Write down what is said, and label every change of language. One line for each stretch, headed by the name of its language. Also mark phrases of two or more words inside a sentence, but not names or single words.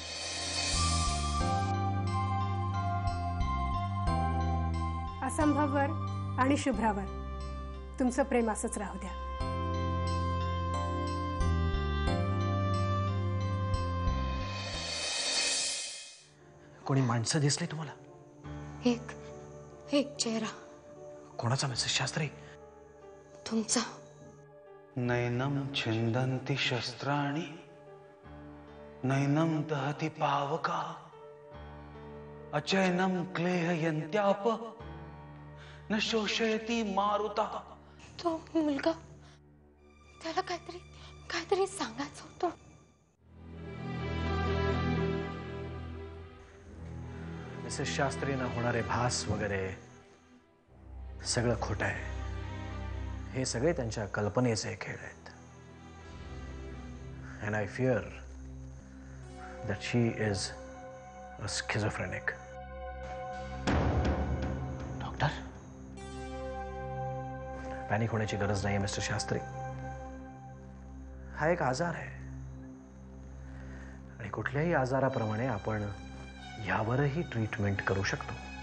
Marathi: असंभववर आणि शुभ्रावर तुमचं प्रेम असंच राहू द्या. कोणी माणसं दिसली तुम्हाला? एक चेहरा. कोणाचा? मिसेस शास्त्री? तुमचा.
Sanskrit: नैनम छिंदन्ति शस्त्राणि नैनम दहति पावका अचैनम क्लेहयन्त्याप न शोषयति मारुता.
Marathi: तो मुलगा, त्याला काहीतरी सांगायचं होतं. मिसेस शास्त्रींना होणारे भास वगैरे सगळं खोटं आहे. हे सगळे त्यांच्या कल्पनेचे खेळ आहेत.
English: And I fear that she is a schizophrenic.
Marathi: डॉक्टर, पॅनिक होण्याची गरज नाही मिस्टर शास्त्री. हा एक आजार आहे आणि कुठल्याही आजाराप्रमाणे आपण यावरही ट्रीटमेंट करू शकतो.